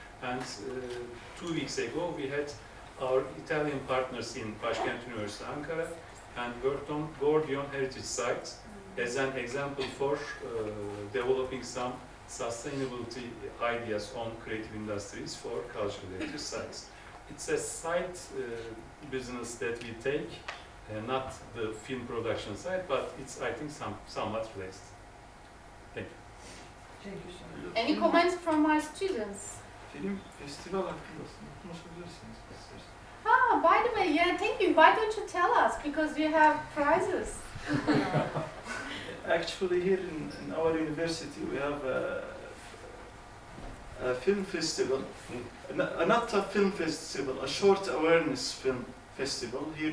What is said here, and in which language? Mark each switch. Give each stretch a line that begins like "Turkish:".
English: And 2 weeks ago we had our Italian partners in Başkent University, Ankara, and worked on Gordion heritage sites as an example for developing some sustainability ideas on creative industries for cultural heritage sites. It's a side business that we take, not the film production side, but it's, I think, somewhat related. Thank you. Any comments from my students?
Turkish: Film festival hakkında konuşabilirsiniz.
English: Ah, by the way, yeah, thank you. Why don't you tell us? Because you have prizes. Actually, here in our university, we have a film festival. Not a film festival, a short awareness film festival. Here,